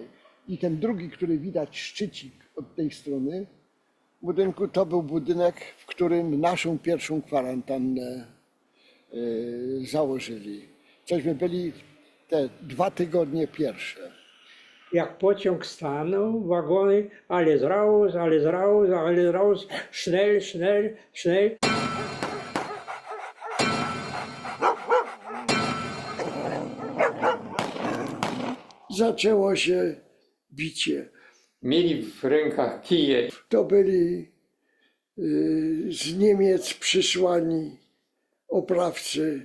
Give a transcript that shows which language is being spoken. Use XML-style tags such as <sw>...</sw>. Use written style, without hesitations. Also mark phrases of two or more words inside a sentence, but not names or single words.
<pl>I ten drugi, który widać szczycik od tej strony budynku, to był budynek, w którym naszą pierwszą kwarantannę założyli. Cośmy byli te 2 tygodnie pierwsze. Jak pociąg stanął, wagony,</pl> <de>alles raus, alles raus, alles raus, schnell, schnell, schnell.</de> <pl>Zaczęło się bicie. Mieli w rękach kije. To byli z Niemiec przysłani oprawcy.</pl>